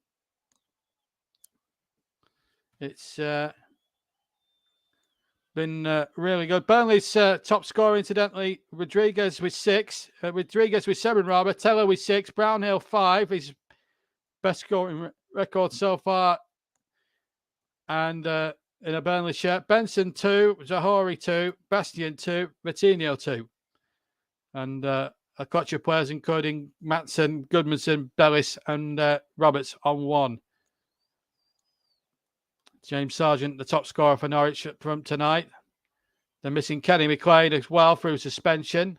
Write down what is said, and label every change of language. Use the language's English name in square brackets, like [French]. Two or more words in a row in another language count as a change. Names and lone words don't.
[English] It's been really good. Burnley's top scorer, incidentally, Rodriguez with 6. Rodriguez with 7, rather. Teller with 6. Brownhill 5. His best scoring record so far. And in a Burnley shirt. Benson 2. Zahori 2. Bastian 2. Vitinho 2. And a clutch of players, including Matson, Gudmundsson, Bellis, and Roberts on 1. James Sargent, the top scorer for Norwich from tonight. They're missing Kenny McLean as well through suspension.